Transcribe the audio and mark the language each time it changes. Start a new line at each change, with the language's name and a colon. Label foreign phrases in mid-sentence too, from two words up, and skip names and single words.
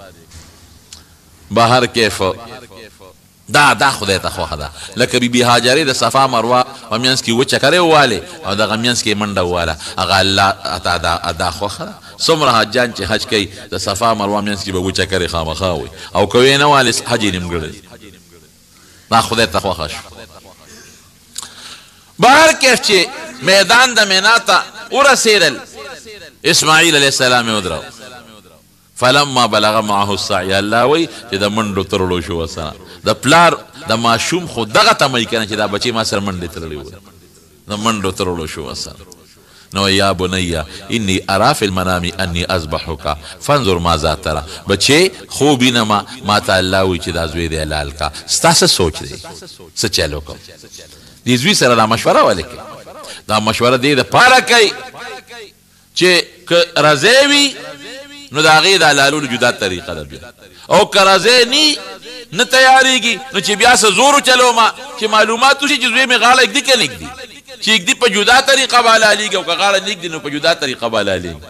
Pashto: بهر کیف دا خدای ته خوښه ده لکه بیبي هاجرې د صفا مروه په منځ کې اووه چکرې ووالې او دغه منځ کې منډه وواله هغه الله ته دا خوښه ده څومره حاجیان چې حج کوي د صفا مروه منځ کې به اووه چکرې خامخا وي او که ویې نه والې حج یې نیمګړی دا خدای ته خوښه شو بهر کیف چې میدان د مینا ته ورسېدل. اسماعیل
Arabic: علیه السلام
Pashto: یې ودرو.
Arabic: فلما بلغ معه السعی،
Pashto: الله وایي چې د منډو ترلو شو ورسره. د پلار د ماشوم خو دغه تمه کنه چې دا بچی ما سره منډې تړلې وي، د منډو ترلو شو ورسره.
Arabic: نو یا بني انی ارا فی المنام انی اذبحک فانظر ماذا ترى.
Pashto: بچی خوب وینم ما ته الله وایي چې دا زوی دی حلال کا، ستا څه سوچ دی، څه چل وکړم. دې زوی سره دا مشوره ولې کوي؟ دا مشوره دې دپاره کوي چې که رضی وي نو د هغې د حلالولو جدا طریقه ده بیا، او که رضی نی نه تیاریږي نو چې بیا څه زور وچلومه چې معلومات وشي چې زوی مې غاړه اږدي که نه اږدي، چې اږدي په جدا طریقه به حلالېږي او که غاړه نه اږدي نو په جدا طریقه به حلالېږي.